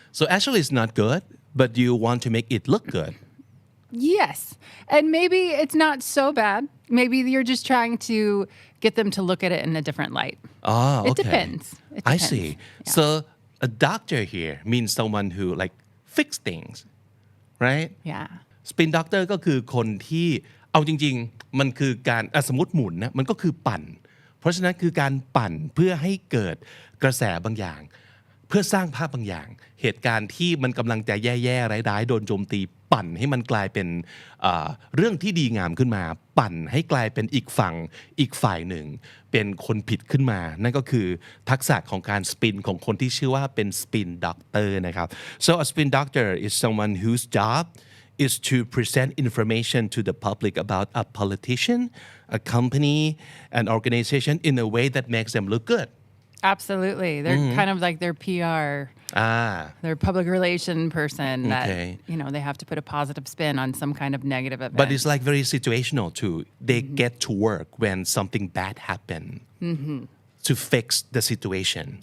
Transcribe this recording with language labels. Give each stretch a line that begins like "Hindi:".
English: So actually it's not good, but you want to make it look good. Yes. And maybe it's not so bad. Maybe you're just trying to get them to look at it in a different light. Oh, okay. It depends. I see. Yeah. So a doctor here means someone who like fix things, right? Yeah.
Thai: Spin doctor ก็คือคนที่เอาจริงๆมันคือการสมมติหมุนนะมันก็คือปั่นเพราะฉะนั้นคือการปั่นเพื่อให้เกิดกระแสบางอย่าง เพื่อสร้างภาพบางอย่างเหตุการณ์ที่มันกำลังจะแย่ๆร้ายๆโดนโจมตีปั่นให้มันกลายเป็นเรื่องที่ดีงามขึ้นมาปั่นให้กลายเป็นอีกฝั่งอีกฝ่ายหนึ่งเป็นคนผิดขึ้นมานั่นก็คือทักษะของการสปินของคนที่ชื่อว่าเป็นสปินด็อกเตอร์นะครับ
English: so a spin doctor is someone whose job is to present information to the public about a politician, a company, an organization in a way that makes them look good. Absolutely. They're kind of like their PR, their public relation person that, they have to put a positive spin on some kind of negative event. But it's like very situational too. They get to work when something bad happens. To fix the situation.